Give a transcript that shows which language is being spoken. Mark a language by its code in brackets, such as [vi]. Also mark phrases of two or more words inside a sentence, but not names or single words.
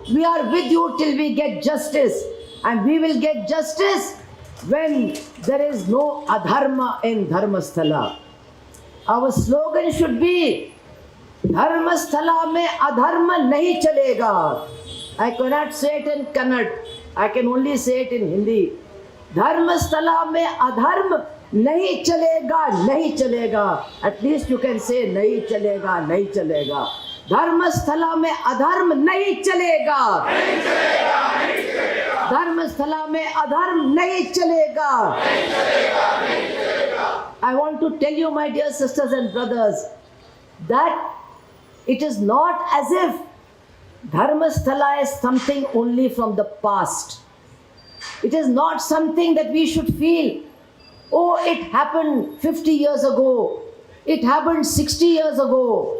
[en] We are with you till we get justice. And we will get justice when there is no adharma in Dharmasthala. Our slogan should be, [hi] धर्मस्थल में अधर्म नहीं चलेगा. [en] I cannot say it in Kannada. I can only say it in Hindi. [hi] धर्मस्थल में अधर्म नहीं चलेगा, नहीं चलेगा. [en] At least you can say [hi] नहीं चलेगा, नहीं चलेगा. धर्मस्थल में अधर्म नहीं चलेगा. नहीं चलेगा, नहीं चलेगा। धर्मस्थल में अधर्म नहीं चलेगा. नहीं चलेगा, नहीं चलेगा. [en] I want to tell you, my dear sisters and brothers, that it is not as if Dharmasthala is something only from the past. It is not something that we should feel, oh, it happened 50 years ago, it happened 60 years ago.